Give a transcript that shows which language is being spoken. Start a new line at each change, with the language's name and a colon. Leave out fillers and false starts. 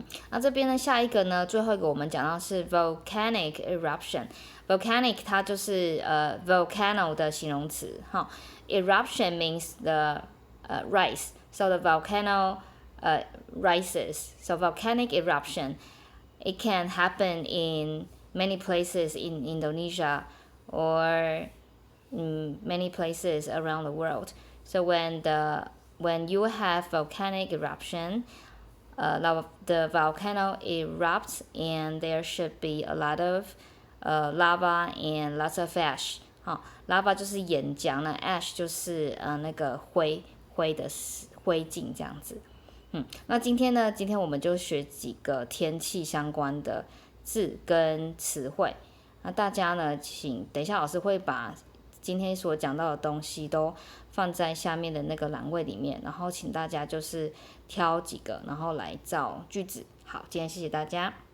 Chinese: 那这边呢，下一个呢，最后一个我们讲到是 volcanic eruption。volcanic 它就是volcano 的形容词，哈。
English: eruption means the rise, so the volcano rises. So volcanic eruption, it can happen in many places in Indonesia or in many places around the world. So when you have volcanic eruption, the volcano erupts and there should be a lot of lava and lots of ash。
Chinese: 好，lava 就是岩浆，那 ash 就是那个灰的灰烬这样子。那今天我们就学几个天气相关的字跟词汇。那大家呢，请等一下老师会把今天所讲到的东西都放在下面的那个栏位里面，然后请大家就是挑几个，然后来造句子。好，今天谢谢大家。